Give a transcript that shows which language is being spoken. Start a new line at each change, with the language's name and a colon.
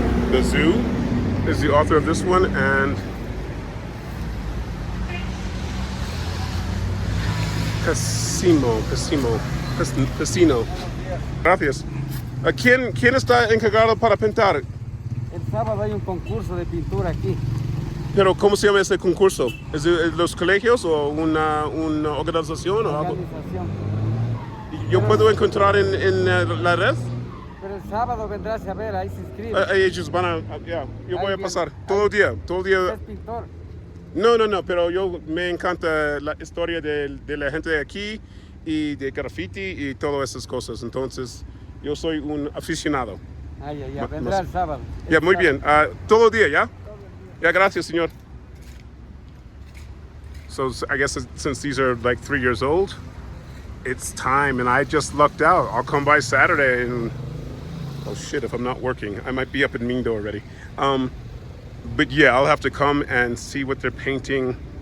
English: The Zoo is the author of this one, and Pesino.
Spanish: Gracias. ¿Quién está encargado para pintar? El sábado hay un concurso de pintura aquí. Pero ¿cómo se llama ese concurso? ¿Es de los colegios o una organización o algo? Organización. ¿Yo puedo encontrar en la red? Pero el sábado vendrás a ver, ahí se inscribe. Ellos van a, yo voy a pasar todo el día. ¿Es pintor? No, pero me encanta la historia de la gente de aquí y de graffiti y todas esas cosas. Entonces, yo soy un aficionado. Ya, vendrá el sábado. Ya, muy bien. Todo el día, ¿ya? Ya, gracias, señor.
English: So I guess since these are like 3 years old, it's time, and I just lucked out. I'll come by Saturday and, oh shit, if I'm not working, I might be up in Mindo already. But yeah, I'll have to come and see what they're painting.